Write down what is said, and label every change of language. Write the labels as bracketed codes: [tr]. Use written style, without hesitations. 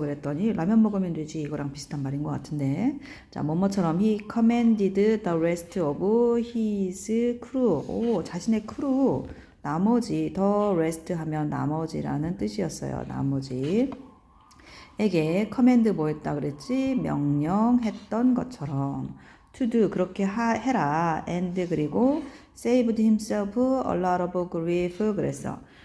[ko] 그랬더니 라면 먹으면 되지. 이거랑 비슷한 말인 것 같은데. 자, 뭐뭐처럼 [en] he commanded the rest of his crew. [ko] 오, 자신의 크루. 나머지, the rest 하면 나머지라는 뜻이었어요. 나머지. 에게 커맨드 뭐 했다 그랬지? 명령했던 것처럼 to do 그렇게 해라 and 그리고 [en] saved himself a lot of grief [ko] 그랬어.